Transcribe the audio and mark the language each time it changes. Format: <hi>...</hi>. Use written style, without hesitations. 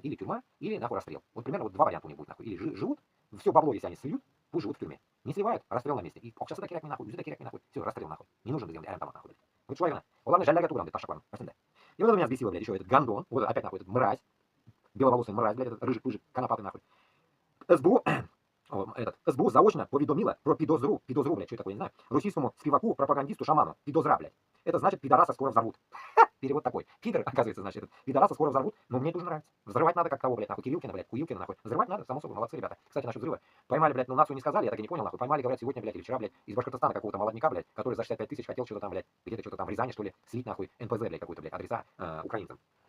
<ru>Или тюрьма, или, нахуй, расстрел. Вот примерно вот два варианта у них будет, нахуй. Или живут, все бабло, если они сольют, пусть живут в тюрьме. Не сливают, расстрел на месте. И сейчас это киряк нахуй, это киряк нахуй. Все, расстрел нахуй. Не нужен сделать аэропорт нахуй, блядь. Вот человек, главное, жаль, турам, блядь, ташакван. И вот это меня взбесило, блядь, еще этот гандон, вот опять нахуй, этот мразь, беловолосый мразь, блядь, этот рыжий-пыжик, конопатый нахуй.</ru> <uk>СБУ, СБУ заочно повідомила про підозру, блядь,</uk> <ru>что такое, не знаю,</ru> <uk>російському співаку, пропагандисту, шаману, підозра, блядь.</uk> <ru>Это значит, пидораса скоро взорвут. Перевод такой. Пидор, оказывается, значит, пидораса скоро взорвут, но мне это уже нравится. Взрывать надо как того, блядь, нахуй, Кириллкина, блядь, Куилкина, нахуй. Взрывать надо, само собой, молодцы, ребята. Кстати, насчет взрыва. Поймали, блядь, ну нацию не сказали, я так и не понял, нахуй. Поймали, говорят, сегодня, блядь, или вчера, блядь, из Башкортостана какого-то молодняка, блядь, который за 65 тысяч хотел что-то там, блядь, где-то что-то там в Рязани, что ли, слить, нахуй, НПЗ, блядь, какой-то, блядь, адреса украинцам.</ru>